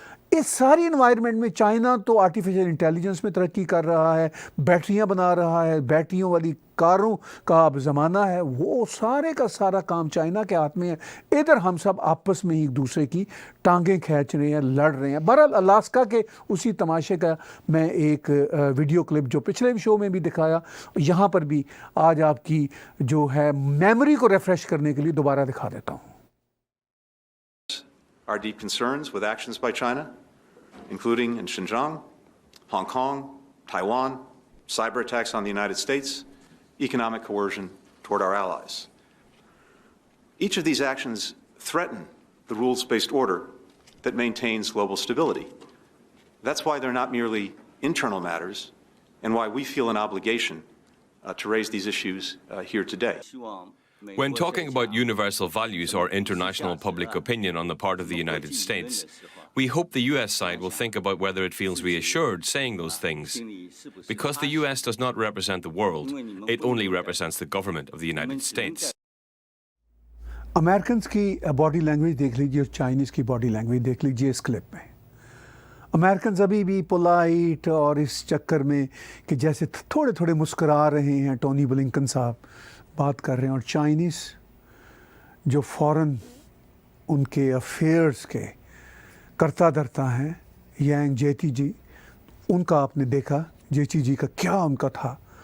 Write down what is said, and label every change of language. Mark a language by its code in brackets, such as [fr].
[ur] اس ساری انوائرمنٹ میں چائنا تو آرٹیفیشل انٹیلیجنس میں ترقی کر رہا ہے، بیٹریاں بنا رہا ہے، بیٹریوں والی کاروں کا اب زمانہ ہے، وہ سارے کا سارا کام چائنا کے ہاتھ میں ہے۔ ادھر ہم سب آپس میں ایک دوسرے کی ٹانگیں کھینچ رہے ہیں، لڑ رہے ہیں۔ بہرحال الاسکا کے اسی تماشے کا میں ایک ویڈیو کلپ جو پچھلے شو میں بھی دکھایا، یہاں پر بھی آج آپ کی جو ہے میموری کو ریفریش کرنے کے لیے دوبارہ دکھا دیتا ہوں۔ [en] Our deep concerns with actions by China, including in Xinjiang, Hong Kong, Taiwan, cyber attacks on the United States, economic coercion toward our allies. Each of these actions threaten the rules-based order that maintains global stability. That's why they're not merely internal matters, and why we feel an obligation to raise these issues here today. When talking about universal values or international public opinion on the part of the United States, we hope the US side will think about whether it feels reassured saying those things. Because the US does not represent the world, it only represents the government of the United States. [ur] Americans کی body language دیکھ لیجیے اور Chinese کی body language دیکھ لیجیے اس clip میں۔ Americans ابھی بھی پولائٹ اور اس چکر میں کہ جیسے تھوڑے تھوڑے مسکرا رہے ہیں، ٹونی بلنکن صاحب بات کر رہے ہیں، اور چائنیز جو فوراً ان کے افیئرز کے کرتا دھرتا ہیں، یانگ جیتی جی، ان کا آپ نے دیکھا جیتی جی کا کیا ان کا تھا